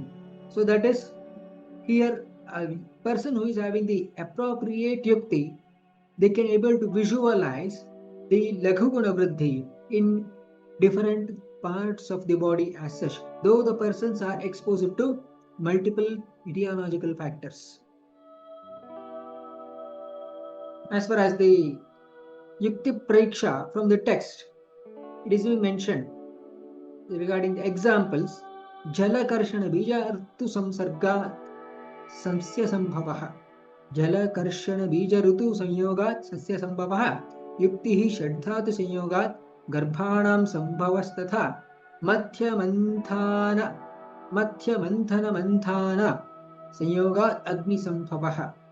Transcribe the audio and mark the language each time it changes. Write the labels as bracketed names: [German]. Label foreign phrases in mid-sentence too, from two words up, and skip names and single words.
[English] So that is here a person who is having the appropriate yukti, they can able to visualize the [Sanskrit] Laghu Guna Vriddhi [English] in different parts of the body as such, though the persons are exposed to multiple etiological factors. As far as the [Sanskrit] Yukti Pariksha [English] from the text, it is being mentioned regarding the examples. [Sanskrit] Jalakarshana bija artu samsarga samsya sambhavah. Jalakarshana bija rutu sanyogat sasya sambhavah. Yuktihi shadhatu sanyogat garbhanam sambhavastatha. Madhya manthana manthana sanyogat agni sambhavah.